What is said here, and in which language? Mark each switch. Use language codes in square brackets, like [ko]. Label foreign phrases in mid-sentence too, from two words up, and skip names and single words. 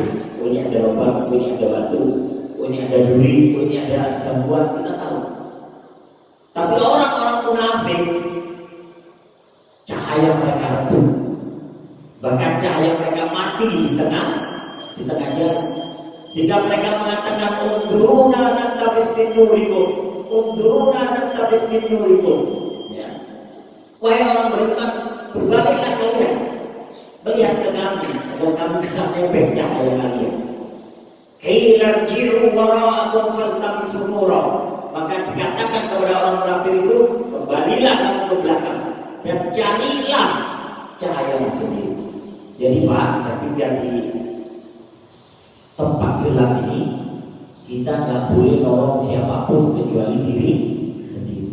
[id] Oh, ini ada lubang, oh, ini ada batu, oh, ini ada duri, oh, ini ada gangguan, kita tahu. Tapi orang-orang munafik, cahaya mereka redup, bahkan cahaya mereka mati di tengah jalan, sehingga mereka mengatakan [ar] انظرونا نقتبس من نوركم, انظرونا نقتبس من نوركم. [id] Ya. Wahai orang beriman, berbaliklah kalian, melihat ke kami agar kami bisa nebeng cahaya kalian. [ar] قيل ارجعوا وراءكم فالتمسوا نورا. [id] Maka dikatakan kepada orang munafik itu, kembalilah kamu ke belakang dan carilah cahaya sendiri. Jadi Pak, ketika di tempat gelap ini kita nggak boleh nolong siapapun kecuali diri sendiri.